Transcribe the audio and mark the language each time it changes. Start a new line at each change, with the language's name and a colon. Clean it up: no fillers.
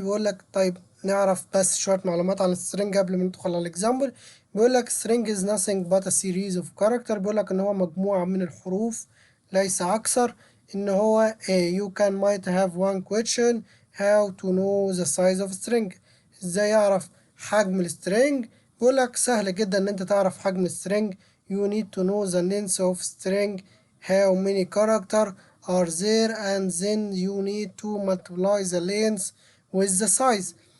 Arabic: بيقول لك طيب نعرف بس شوية معلومات عن السترنج قبل ما ندخل على الاكزامبل. بيقول لك
English: string is nothing but a series of character.
Arabic: بيقول لك ان هو مجموعة من الحروف ليس اكثر. ان هو
English: you can might have one question how to know the size of string.
Arabic: ازاي اعرف حجم السترنج؟ بيقول لك سهل جدا ان انت تعرف حجم السترنج.
English: you need to know the length of string, how many character are there, and then you need to multiply the length with the size.